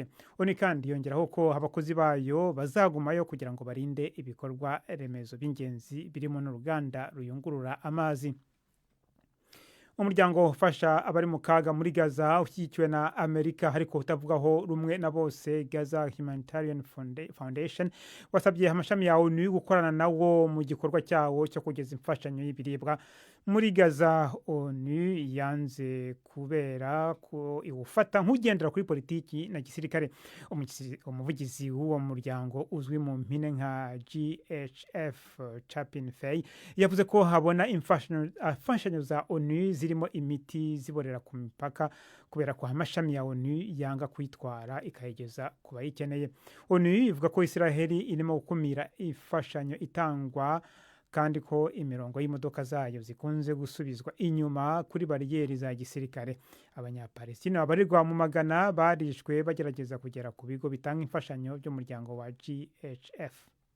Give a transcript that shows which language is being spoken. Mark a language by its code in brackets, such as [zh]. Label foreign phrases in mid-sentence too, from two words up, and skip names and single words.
[rw] ONU kandi yongeraho ko abakozi bayo bazagumayo kugira ngo barinde ibikorwa remezo by'ingenzi birimo n'uruganda ruyungurura amazi. Umuryango ufasha abari mu kaga muri Gaza ushyigikiwe na Amerika ariko utavugaho rumwe na bose, Gaza Humanitarian Foundation, wasabye amashami ya ONU gukorana nawo mu gikorwa cyawo cyo kugeza imfashanyo y'ibiribwa muri Gaza. ONU yanze kubera ko iwufata nk'ugendera kuri politiki na gisirikare. Umuvugizi w'uwo muryango uzwi mu mpine nka GHF Chapin Fay yavuze ko habona imfashanyo za ONU zirimo imiti ziborera ku mipaka kubera ko amashami ya ONU yanga kwitwara ikayigeza ku bayikeneye. ONU ivuga ko Israeli irimo gukumira imfashanyo itangwa kandi ko imirongo y'imodoka zayo zikunze gusubizwa inyuma kuri bariyeri za gisirikare. Abanyapalestina babarirwa mu magana barishwe bagerageza kugera ku bigo bitanga imfashanyo by'umuryango wa GHF.